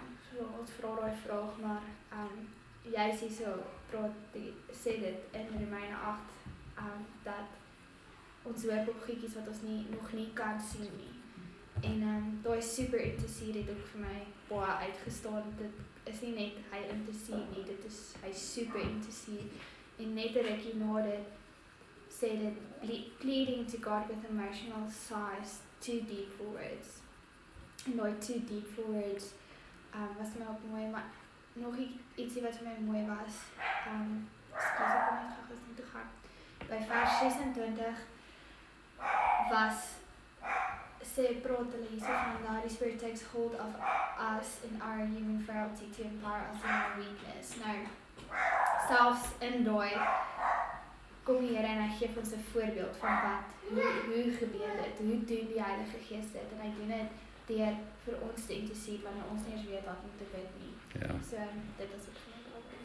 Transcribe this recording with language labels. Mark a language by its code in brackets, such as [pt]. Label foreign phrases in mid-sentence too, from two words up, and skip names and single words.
[af] So ons vra daai vraag, maar jy sê so, sê dit in Romeine 8, dat ons hoop op goedjies wat ons nog nie kan sien nie. En daai [en] super intercede [af] het ook vir my baie uitgestaan. Dit is nie net hy intercede nie, dit is hy [en] super intercede. [af] En net 'n rukkie na dit sê dit [en] pleading to God with emotional sighs, too deep for words. [af] En daai [en] too deep for words [af] was my ook mooi, maar nog ietsie wat vir my mooi was. Skus ek kom net gou toe gaan. By vers 26 praat hulle hierso van dat die [en] Spirit takes hold of us in our human frailty to empower us in our weakness. [af] Nou, selfs in daai kom die Here en hy gee ons 'n voorbeeld van hoe gebeur dit, hoe doen die Heilige Gees dit, en hy doen dit deur vir ons te intercede wanneer ons nie eens weet wat om te bid nie. Ja. So, dit is ook vir my ook.